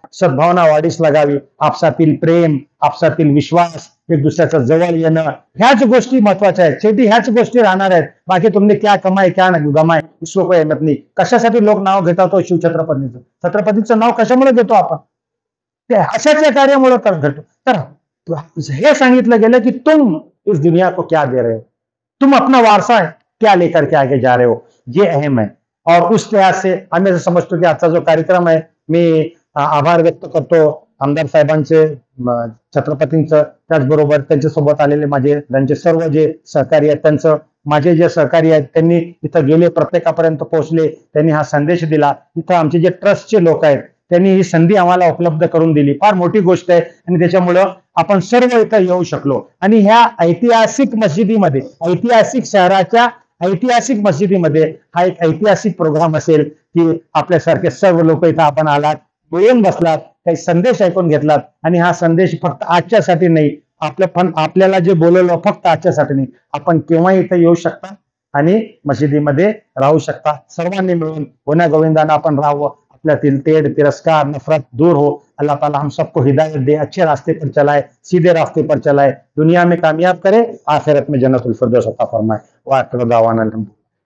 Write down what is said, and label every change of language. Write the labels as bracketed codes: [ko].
[mr] सद्भावना वाढीस लागावी, आपसातील प्रेम, आपसातील विश्वास, एक दुसऱ्याचं जवळ येणं, ह्याच गोष्टी महत्वाच्या आहेत। शेवटी ह्याच गोष्टी राहणार आहेत, बाकी [hi] तुमने क्या कमाय क्या गमाय इसको कोई अहमियत [mr] नाही। कशासाठी लोक नाव घेतात तो शिवछत्रपतींचं, छत्रपतींचं नाव कशामुळे घेतो आपण, ते अशाच या कार्यामुळे घडतो। तर हे सांगितलं गेलं की [hi] तुम इस दुनिया को क्या दे रहे हो, तुम अपना वारसा क्या लेकर के आगे जा रहे हो, ये अहम है। और उस लिहाज से [mr] आम्ही असं समजतो की आजचा जो कार्यक्रम आहे, मी आभार व्यक्त करतो आमदार साहेबांचे, छत्रपतींचं, त्याचबरोबर त्यांच्यासोबत आलेले त्यांचे सर्व जे सहकारी आहेत, त्यांचं, माझे जे सहकारी आहेत त्यांनी इथं गेले, प्रत्येकापर्यंत पोहोचले, त्यांनी हा संदेश दिला। इथं आमचे जे ट्रस्टचे लोक आहेत त्यांनी ही संधी आम्हाला उपलब्ध करून दिली, फार मोठी गोष्ट आहे आणि त्याच्यामुळं आपण सर्व इथं येऊ शकलो। आणि ह्या ऐतिहासिक मस्जिदीमध्ये, ऐतिहासिक शहराच्या ऐतिहासिक मस्जिदीमध्ये हा एक ऐतिहासिक प्रोग्राम असेल की आपल्यासारखे सर्व लोक इथं आपण आलात, मिळून बसलात, काही संदेश ऐकून घेतलात आणि हा संदेश फक्त आजच्यासाठी नाही, आपल्याला जे बोलवलं फक्त आजच्यासाठी नाही, आपण केव्हाही इथं येऊ शकता, आणि मशिदीमध्ये राहू शकता. सर्वांनी मिळून गुण्या गोविंदानं आपण राहावं. अपल्यातील तेड़ तिरस्कार नफरत दूर हो. [hi] अल्लाह ताला हम सबको हिदायत दे, अच्छे रास्ते पर चलाए, सीधे रास्ते पर चलाए, दुनिया में कामयाब करे, आखिरत में जन्नतुल फिरदौस अता फरमाए. वाह दावाना